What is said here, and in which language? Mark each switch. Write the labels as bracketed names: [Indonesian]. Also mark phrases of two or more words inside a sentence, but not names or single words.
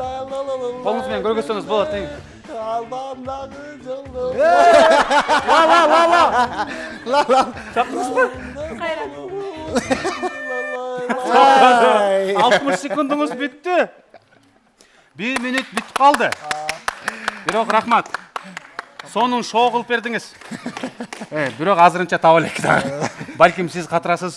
[Kyrgyz] Колуңуз менен көргөзсөңүз болот. Ла-ла. Чаптыңызбы? Кайра. 60 секундуңуз бүттү. 1 мүнөт бүтүп калды. Бирок рахмат. Сонун шоу кылып бердиңиз. Бирок азырынча таба элек да. Балким сиз катырасыз.